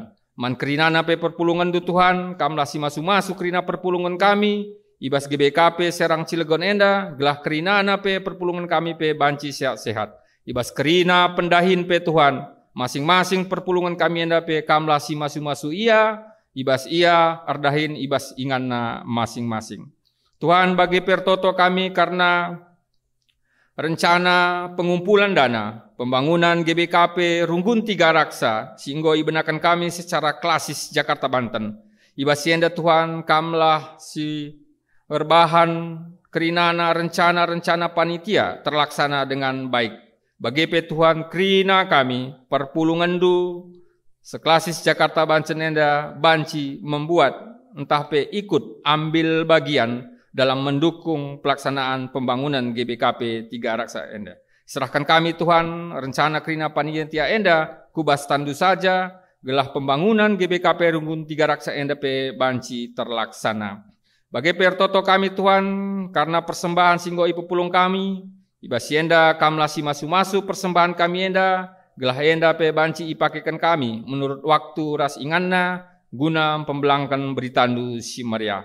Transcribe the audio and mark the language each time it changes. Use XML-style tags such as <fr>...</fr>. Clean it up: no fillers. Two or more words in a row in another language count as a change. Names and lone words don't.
<btx>Man kerinana pe perpulungan du Tuhan, kamlah si masu-masu kerina perpulungan kami, ibas GBKP Serang Cilegon enda, gelah kerinana pe perpulungan kami pe banci sehat-sehat. Ibas kerina pendahin pe Tuhan, masing-masing perpulungan kami enda pe kamlah si masu-masu ia, ibas ia, ardahin ibas inganna masing-masing. Tuhan bagi pertoto kami</btx> <id>karena rencana pengumpulan dana, pembangunan</id> <btx>GBKP Runggun Tiga Raksa, sehingga ibenakan kami</btx> <id>secara klasis</id> <btx>Jakarta Banten. Ibas enda Tuhan kamlah si berbahan kerinana rencana-rencana panitia</btx> <id>terlaksana dengan baik.</id> <btx>Bagi pe Tuhan kerina kami perpulungan du seklasis Jakarta Banten enda banci membuat entah pe</btx> <id>ikut ambil bagian dalam mendukung pelaksanaan pembangunan</id> <btx>GBKP Tiga Raksa enda. Serahkan kami Tuhan rencana kerina panitia enda kubas tandu saja, gelah pembangunan GBKP Runggun Tiga Raksa enda pe banci terlaksana. Bagi pertoto kami Tuhan karena persembahan singgo ipu pulung kami, ibas enda kamlah si masu-masu persembahan kami enda, gelah enda pe banci ipakekan kami</btx> <id>menurut waktu</id> <btx>ras inganna guna pembelangkan beritandu si Maria.</btx>